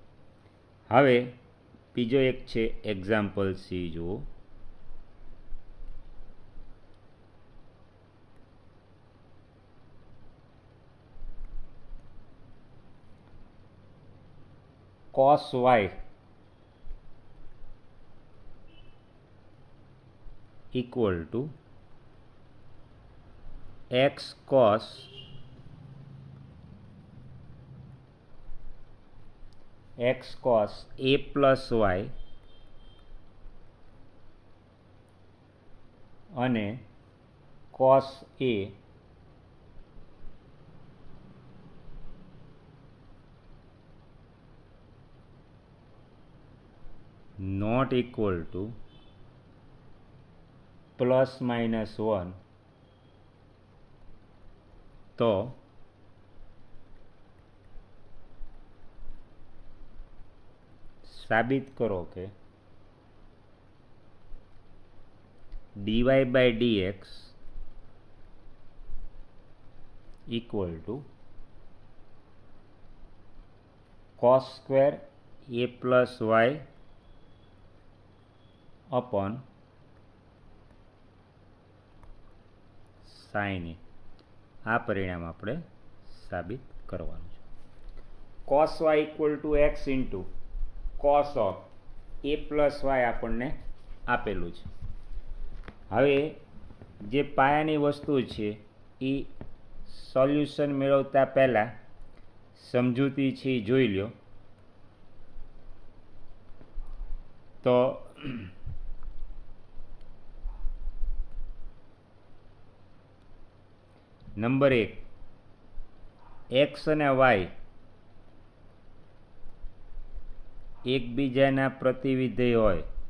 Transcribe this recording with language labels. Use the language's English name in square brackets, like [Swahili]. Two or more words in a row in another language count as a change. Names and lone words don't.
[Gujarati] હવે બીજો એક છે એક્ઝામ્પલ સી જુઓ. [English] cos y equal to x cos a plus y અને cos a not equal to plus minus 1, [Gujarati] તો સાબિત કરો કે [English] dy by dx equal to cos square a plus y upon sin a. [Gujarati] આ પરિણામ આપણે સાબિત કરવાનું છે. [English] cos y equal to x into cos of a plus y [Gujarati] આપણને આપેલું છે. હવે જે પાયાની વસ્તુ છે એ સોલ્યુશન મેળવતા પહેલાં સમજૂતી છે એ જોઈ લો. તો નંબર 1, એક્સ અને વાય એકબીજાના પ્રતિવિધેય હોય